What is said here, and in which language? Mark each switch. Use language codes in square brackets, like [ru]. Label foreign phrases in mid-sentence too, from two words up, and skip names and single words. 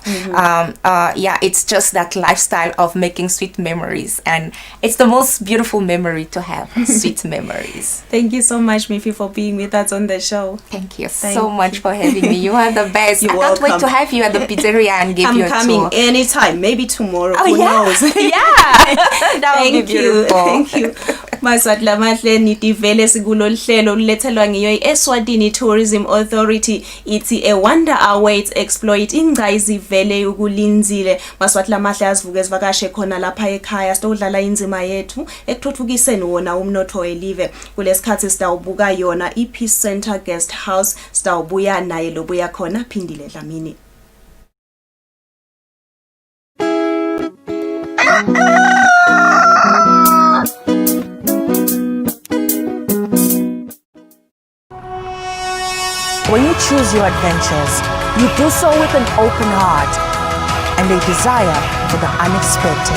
[en] It's just that lifestyle of making sweet memories, and it's the most beautiful memory to have. Sweet memories. Thank you so much, Mifi, for being with us on the show. Thank you so much for having me. You are the best. You're I welcome. can't wait to have you at the pizzeria and give you a tour. I'm coming anytime, maybe tomorrow. Who knows? That would be beautiful. Thank you. [ss] Maswatla mahle nitivele sikulo hlelo lulethelwa ngiyo i-Eswatini Tourism Authority. [en] Ithi a wonder awaits, exploit. [ss] Ingca izivele ukulinzile. Maswatla mahle azivuke sivakashe khona lapha ekhaya sitodlala inzima yethu ekuthuthukiseni wona umnotho welive. Kulesikhathi sitawubuka yona i-Peace Center Guest House, sitawubuya naye lobuya khona Phindile Dlamini. [en] When you choose your adventures, you do so with an open heart and a desire for the unexpected.